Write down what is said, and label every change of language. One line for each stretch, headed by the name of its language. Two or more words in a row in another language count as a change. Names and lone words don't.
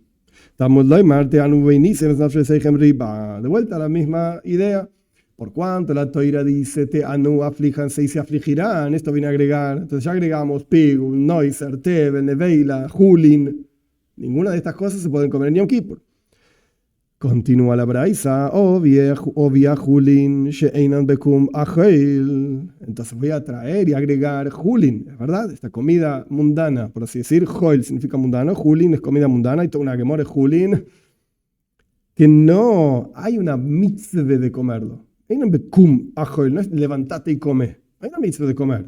Spanish: De vuelta a la misma idea. Por cuanto la Toira dice, te anu, aflíjanse y se afligirán, esto viene a agregar. Entonces ya agregamos Pigul, Noisar, Tevel, neveila, Julin. Ninguna de estas cosas se pueden comer en Yom Kippur. Continúa la Braisa, obvia Julin,
Hebrew: she'einan bekum acheil.
Spanish: Entonces voy a traer y agregar Julin, es verdad, esta comida mundana, por así decir. Joil significa mundano, Julin es comida mundana, y toda una gemora es Julin, que no hay una mitzvah de comerlo.
Hebrew: Einan bekum acheil,
Spanish: no es levantate y come. Hay una mitzvah de comer.